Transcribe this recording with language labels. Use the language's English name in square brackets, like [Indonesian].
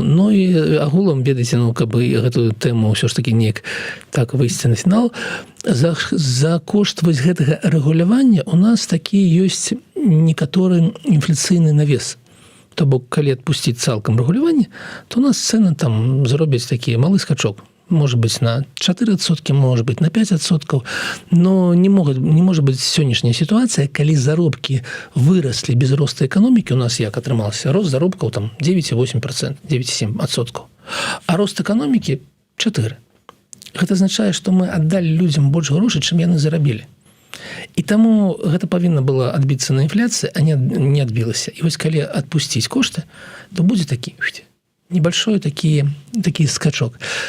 [Belarusian] Ну і агулам, ведаеце, каб гэтую тэму ўсё ж такі неяк так выйсці на фінал, за кошт вось гэтага рэгулявання у нас такі ёсць некаторы інфляцыйны навес. То бок, калі адпусціць цалкам рэгуляванне, то у нас цэны там зробяць такі малы скачок. [Russian] Может быть, на 4%, может быть, на 5%, но не может быть сённяшняя ситуация, [Belarusian] калі заробкі выросли [Russian] без роста экономики, [Belarusian] у нас як атрымался, рост заробкаў там [Russian] 9,8%, 9,7%, а рост экономики 4%. Гэта означает, что мы отдали людям больше [Belarusian] грошай, чым яны зарабілі. І таму гэта павінна было адбіцца на інфляцыі, а не адбілася. І вось калі адпусціць кошты, то будзе такі небольшой такі скачок.